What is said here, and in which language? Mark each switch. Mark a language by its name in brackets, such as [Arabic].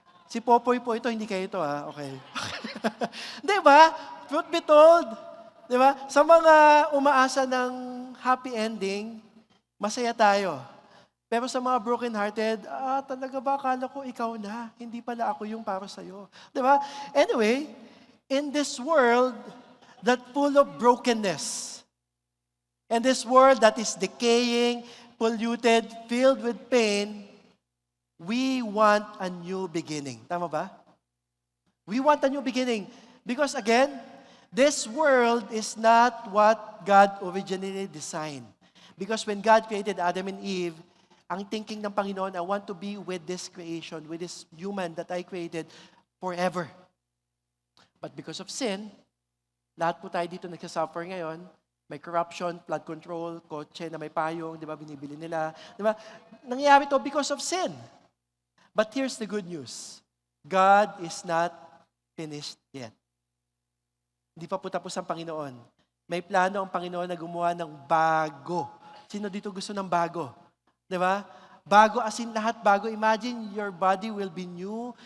[Filipino] Si Popoy po ito, hindi kayo ito ha. Okay. Di ba? [English] Truth be told, [Filipino] di ba? Sa mga umaasa ng happy ending, masaya tayo. Pero sa mga broken-hearted, talaga ba akala ko ikaw na? Hindi pala ako yung para sa'yo. Di ba? [English] Anyway, in this world that full of brokenness, and this world that is decaying, polluted, filled with pain, we want a new beginning. [Filipino] Tama ba? [English] We want a new beginning. Because again, this world is not what God originally designed. Because when God created Adam and Eve, [Filipino] ang thinking ng Panginoon, [English] I want to be with this creation, with this human that I created forever. But because of sin, [Filipino] lahat po tayo dito nagsasuffer ngayon. May corruption, flood control, kotse na may payong, di ba, binibili nila. Di ba? Nangyayari to [English] because of sin. But here's the good news. God is not finished yet. [Filipino] Hindi pa po tapos ang Panginoon. May plano ang Panginoon na gumawa ng bago. Sino dito gusto ng bago? Di ba? Bago as in lahat bago. [English] Imagine your body will be new.